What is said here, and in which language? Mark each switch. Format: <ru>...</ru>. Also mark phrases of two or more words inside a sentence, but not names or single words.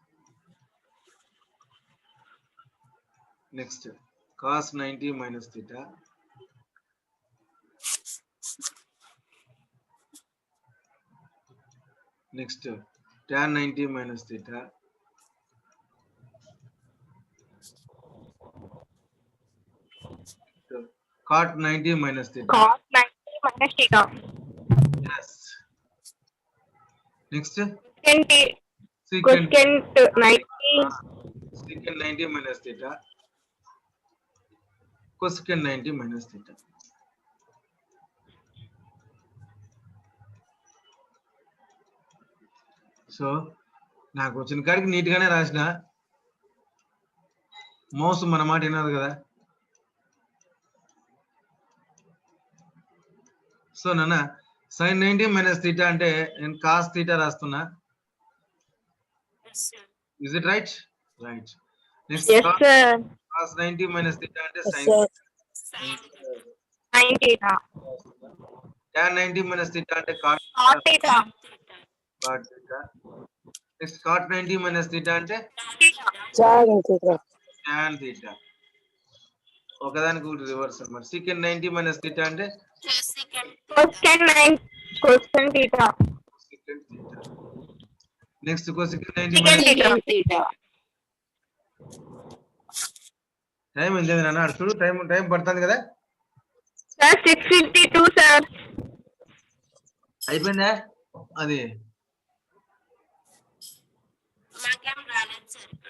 <en>నెక్స్ట్ cos 90 minus theta, నెక్స్ట్ tan 90 minus theta, cot 90 minus theta. Cos 90 minus theta. Yes. Next. Secant 90. Secant 90 minus theta. Cosecant 90 minus theta.</en> <te>సో నాకు వచ్చిన కాడికి నీట్ గానే రాసిన. మౌస్ మన మాట వినదు కదా. సో నాన్న</te> <en>sin 90 minus theta</en> <te>అంటే నేను</te> <en>cos theta</en> <te>రాస్తున్నా.</te> <en>Yes, sir. Is it right? Right. Next, Yes, sir. cos 90 minus theta అంటే Yes, sin. sir. Sin Sin theta. Tan 90 minus theta అంటే cot Cot theta. theta. Next, cot 90 minus theta అంటే Tan theta. tan theta.</en> <te>ఒకదానికి ఒకటి రివర్స్ అన్నమాట.</te> <en>secant 90 minus theta అంటే Cosecant Cosecant 90. Cosecant theta. secant theta. Next, cosecant 90 minus Secant theta.</en> <te>టైం ఎంత నాన్న? చూడు టైం పడుతుంది కదా.</te> <en>Sir, 6:52, sir.</en> <te>అయిపోయిందా అది? మాకేం రాలేదు సార్ ఇప్పుడు.</te>